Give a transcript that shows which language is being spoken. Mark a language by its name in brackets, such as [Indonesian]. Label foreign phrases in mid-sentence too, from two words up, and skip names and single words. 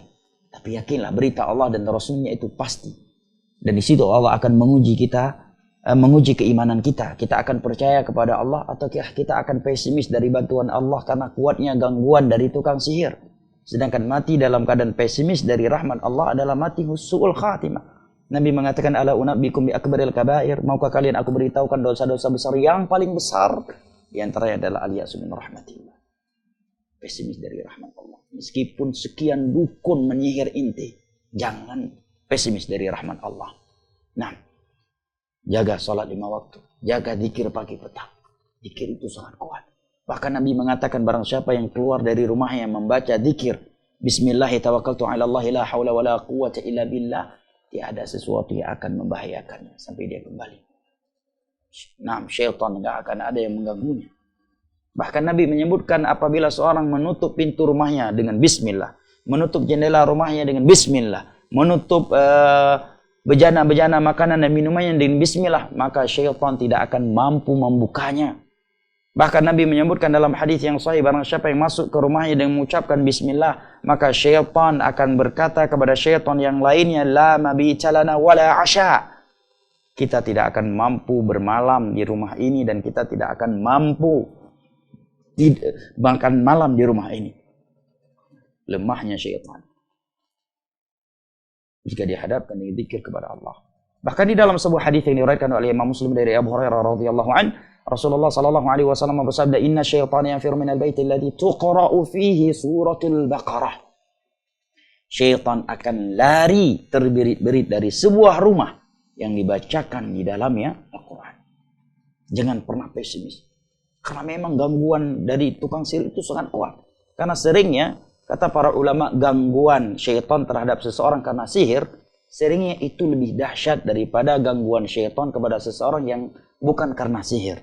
[Indonesian] Tapi yakinlah berita Allah dan Rasulnya itu pasti. Dan di situ Allah akan menguji kita, menguji keimanan kita. Kita akan percaya kepada Allah atau kita akan pesimis dari bantuan Allah karena kuatnya gangguan dari tukang sihir. Sedangkan mati dalam keadaan pesimis dari rahmat Allah adalah mati [Arabic] حسن الخاتمة. [Indonesian] Nabi mengatakan, [Arabic] ألا أنبئكم بأكبر الكبائر, [Indonesian] maukah kalian aku beritahukan dosa-dosa besar yang paling besar? Di antaranya adalah [Arabic] اليأس من رحمة الله. [Indonesian] Pesimis dari rahmat Allah. Meskipun sekian dukun menyihir inti, jangan pesimis dari rahmat Allah. Nah, jaga sholat 5 waktu. Jaga zikir pagi petang. Zikir itu sangat kuat. Bahkan Nabi mengatakan barang siapa yang keluar dari rumahnya membaca zikir. [Arabic] بسم الله توكلت على الله لا حول ولا قوة إلا بالله. [Indonesian] Tiada sesuatu yang akan membahayakannya sampai dia kembali. Nah, syaitan tidak akan ada yang mengganggunya. Bahkan Nabi menyebutkan apabila seorang menutup pintu rumahnya dengan bismillah. Menutup jendela rumahnya dengan bismillah. Menutup bejana-bejana makanan dan minumannya dengan bismillah, maka syaitan tidak akan mampu membukanya. Bahkan Nabi menyebutkan dalam hadis yang sahih, barang siapa yang masuk ke rumahnya dengan mengucapkan bismillah, maka syaitan akan berkata kepada syaitan yang lainnya, [Arabic] لا مبيت لنا ولا عشاء. [Indonesian] Kita tidak akan mampu bermalam di rumah ini dan kita tidak akan mampu makan malam di rumah ini. Lemahnya syaitan jika dihadapkan dengan zikir kepada Allah. Bahkan di dalam sebuah hadis yang diriwayatkan oleh Imam Muslim dari Abu Hurairah [Arabic] رضي الله عن, [Indonesian] Rasulullah [Arabic] صلى الله عليه وسلم [Indonesian] bersabda, [Arabic] "إن الشيطان ينفر من البيت الذي تقرأ فيه سورة البقرة." [Indonesian] Syaitan akan lari terbirit-birit dari sebuah rumah yang dibacakan di dalamnya Al-Quran. Jangan pernah pesimis. Karena memang gangguan dari tukang sihir itu sangat kuat. Karena seringnya kata para ulama, gangguan syaitan terhadap seseorang karena sihir, seringnya itu lebih dahsyat daripada gangguan syaitan kepada seseorang yang bukan karena sihir.